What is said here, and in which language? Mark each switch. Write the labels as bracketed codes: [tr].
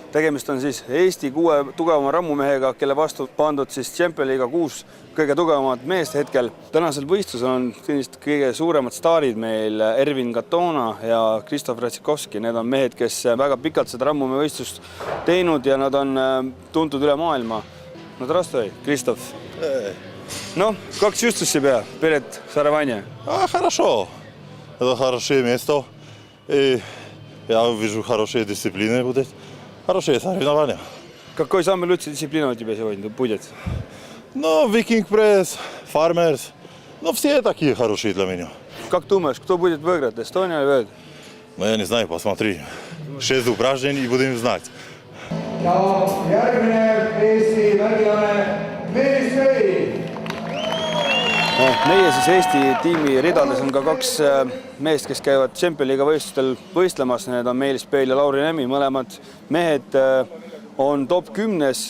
[et] Tegemist on siis Eesti 6 tugevama rammumehega, kelle vastu pandud siis Champions League 6 kõige tugevamat meest hetkel. Tänasel võistlusel on kõige suuremad staarid meil Ervin Katona ja Kristof Ratsikovski. Need on mehed, kes väga pikalt seda rammumehe võistlust teinud ja nad on tuntud üle maailma. [ru] No здравствуй, Kristof. Ну, как чувствуешь себя перед соревнованием? Хорошо. Это хорошее место. И я вижу, хорошие дисциплины будут. Хорошие соревнования. Какой самый лучший дисциплина у тебя сегодня будет? Ну, Viking Press, Farmers. Ну, все такие хорошие для меня. Как думаешь, кто будет выиграть? Эстония или Венгрия? Ну, я не знаю, посмотри. 6 упражнений и будем знать. [et] Ja järgmine Eesti märgilane Meelis Vei. Meie siis Eesti tiimi ridades on ka 2 meest, kes käivad Champions League võistlustel võistlemas. Need on Meelis Peil ja Lauri Nemi. Mõlemad mehed on top 10.